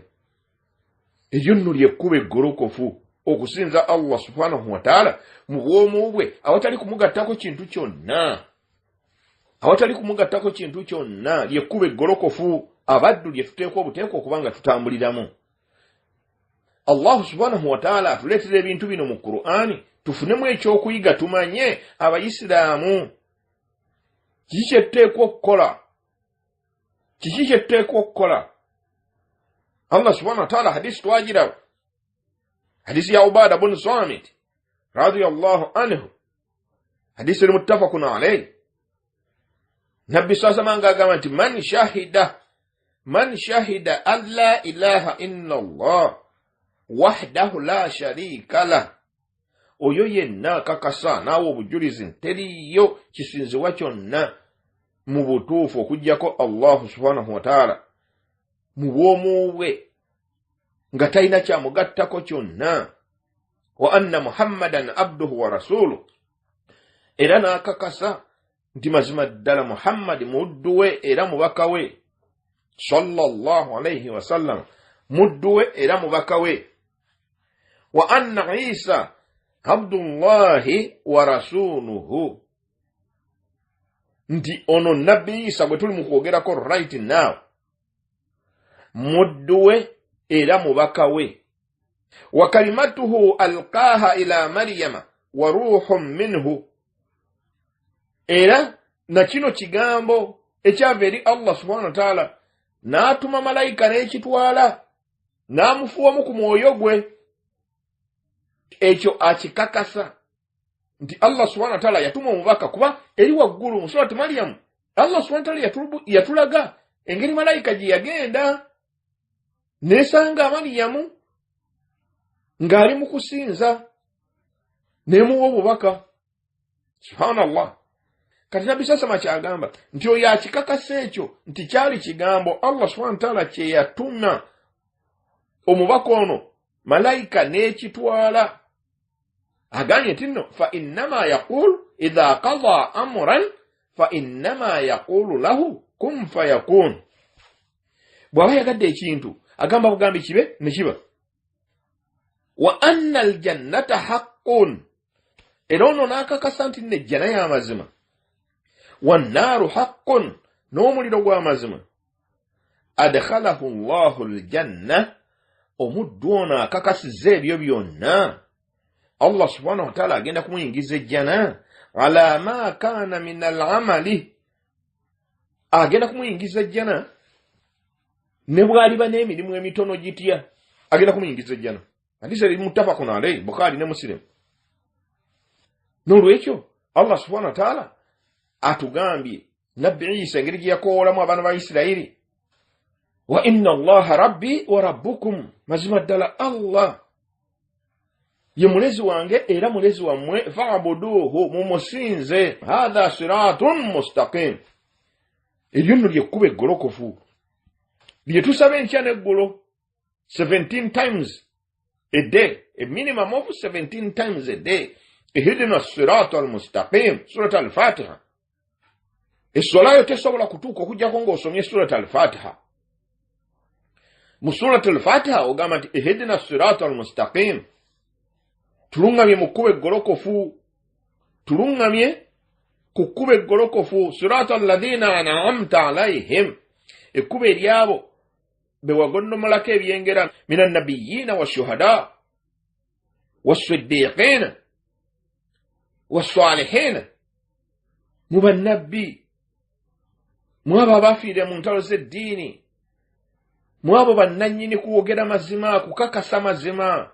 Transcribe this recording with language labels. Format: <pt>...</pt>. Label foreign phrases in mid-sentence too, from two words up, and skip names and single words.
<lg>Eryo nno lyekkubo eggolokofu, okusinza Allah</lg> <ar>سبحانه وتعالى</ar> <lg>mu bwomu bwe awatali kumugattako kintu kyonna, awatali kumugattako kintu kyonna, lyekkubo eggolokofu abaddu lye tuteekwa obuteekwa okuba nga tutambuliramu. Allah</lg> <ar>سبحانه وتعالى</ar> <lg>atuleetera ebintu bino mu Qur'ani tufunemu ekyokuyiga, tumanye Abayisiraamu kiki kye tuteekwa okukola, kiki kye tuteekwa okukola. Allah</lg> <ar>سبحانه وتعالى</ar> <lg>hadisi twagiraba, hadisi ya Ubaada bun Samit</lg> <ar>رضي الله عنه,</ar> <lg>hadisi eri</lg> <ar>متفق عليه.</ar> <lg>Nabbi</lg> <ar>صلى الله عليه وسلم</ar> <lg>agamba nti</lg> <ar>من شهد أن لا إله إلا الله وحده لا شريك له,</ar> <lg>oyo yenna akakasa naawe obujulizi nteriyo kisinzibwa kyonna mu butuufu okuggyako Allah subhanahu</lg> <ar>وتعالى</ar> <lg>mu bwomu bwe nga talina kyamugattako kyonna,</lg> <ar>وأن محمدا عبده ورسوله,</ar> <lg>era n'akakasa nti mazima ddala Muhammad muddu we era mubaka we,</lg> <ar>صلى الله عليه وسلم,</ar> <lg>muddu we era mubaka we,</lg> <ar>وأن عيسى عبد الله ورسوله,</ar> <lg>nti ono nabbi Isa gwe tuli mu kwogerako</lg> <en>right now</en> <lg>muddu we era mubaka we,</lg> <ar>وكلمته ألقاها إلى مريم وروح منه,</ar> <lg>era na kino kigambo ekyava eri Allah</lg> <ar>سبحانه وتعالى</ar> <lg>n'atuma malayika n'ekitwala n'amufuwamu ku mwoyo gwe. Ekyo akikakasa nti Allah</lg> <ar>سبحانه وتعالى</ar> <lg>yatuma omubaka kuba eri waggulu mu surati Maryam Allah</lg> <ar>سبحانه وتعالى</ar> <lg>yatulaga engeri malayika gye yagenda n'esanga Maryamu ng'ali mu kusinza n'emuwa obubaka. Subhanallah. Kati Nabbi sasama kyagamba nti oyo akikakasa ekyo nti kyali kigambo Allah</lg> <ar>سبحانه وتعالى</ar> <lg>kye yatuna omubaka ono malayika n'ekitwala. Agambye nti nno</lg> <ar>فإنما يقول إذا قضى أمرا فإنما يقول له كن فيكون.</ar> <lg>Bw'aba yagadde ekintu agamba bugambi kibe ne kiba.</lg> <ar>وأن الجنة حق,</ar> <lg>era ono n'akakasa nti nejjana y'amazima</lg> <ar>والنار حق</ar> <lg>n'omuliro gw'amazima</lg> <ar>أدخله الله الجنة</ar> <lg>omuddu ono akakasiza ebyo byonna Allah</lg> <ar>سبحانه وتعالى</ar> <lg>agenda kumuyingiza ejjana</lg> <ar>على ما كان من العمل</ar> <lg>agenda kumuyingiza ejjana ne bwaliba n'emirimu emitono gitya agenda kumuyingiza ejjana hadisi eri</lg> <ar>متفق عليه</ar> <lg>Bukhari ne Muslim n'olwekyo Allah</lg> <ar>سبحانه وتعالى</ar> <lg>atugambye nabbi Isa engeri gye yakoolamu abaana ba Isirayiri</lg> <ar>وإن الله ربي وربكم</ar> <lg>mazima ddala Allah ye mulezi wange era mulezi wammwe fa'buduhu mumusinze</lg> <ar>هذا صراط مستقيم</ar> <lg>eryo nno lyekkuba eggolokofu lye tusaba enkya n'eggulo</lg> <en>17 times a day, a minimum of 17 times a day.</en> <ar>اهدنا الصراط المستقيم سورة الفاتحة</ar> <lg>essola yo tesobola kutuuka okujjako ng'osomye</lg> <ar>سورة الفاتحة</ar> <lg>mu</lg> <ar>سورة الفاتحة</ar> <lg>ogamba nti</lg> <ar>اهدنا الصراط المستقيم</ar> <lg>tulungamye mu kkuba eggolokofu tulungamye ku kkuba eggolokofu</lg> <ar>صراط الذين أنعمت عليهم</ar> <lg>ekkuba eryabo be wagonnomolako ebyengera</lg> <ar>من النبيين والشهداء والصديقين والصالحين</ar> <lg>mu bannabbi mu abo abafiire mu ntalo z'eddiini mu abo bannannyini kuwogera mazima kukakasa mazima</lg>